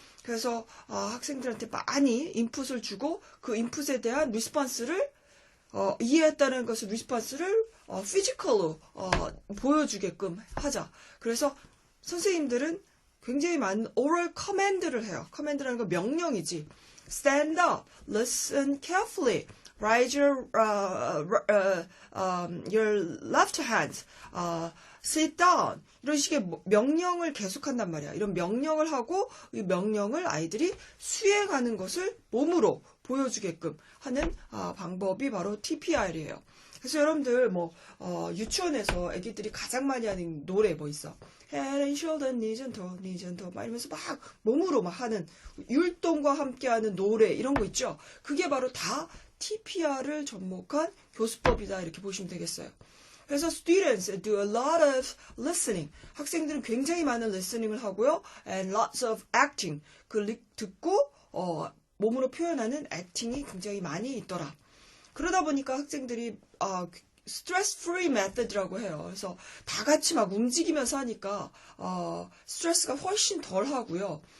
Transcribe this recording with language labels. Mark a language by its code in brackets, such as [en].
[ko] 그래서 학생들한테 많이 인풋을 주고 그 인풋에 대한 리스폰스를 이해했다는 것을 리스폰스를 피지컬로 보여주게끔 하자. 그래서 선생님들은 굉장히 많은 oral command를 해요. command라는 건 명령이지. [en] Stand up, listen carefully, raise your left hand, sit down. [ko] 이런 식의 명령을 계속한단 말이야. 이런 명령을 하고 이 명령을 아이들이 수행하는 것을 몸으로 보여주게끔 하는 방법이 바로 TPR이에요. 그래서 여러분들 유치원에서 애기들이 가장 많이 하는 노래 뭐 있어? [en] Head and shoulder, knees and toe, [ko] knees and toe 막 이러면서 막 몸으로 막 하는 율동과 함께하는 노래 이런 거 있죠? 그게 바로 다 TPR을 접목한 교수법이다 이렇게 보시면 되겠어요. [en] 그래서 students do a lot of listening. [ko] 학생들은 굉장히 많은 listening을 하고요. [en] And lots of acting. [ko] 듣고 몸으로 표현하는 acting이 굉장히 많이 있더라. 그러다 보니까 학생들이 스트레스 프리 메서드라고 해요. 그래서 다 같이 막 움직이면서 하니까 스트레스가 훨씬 덜 하고요.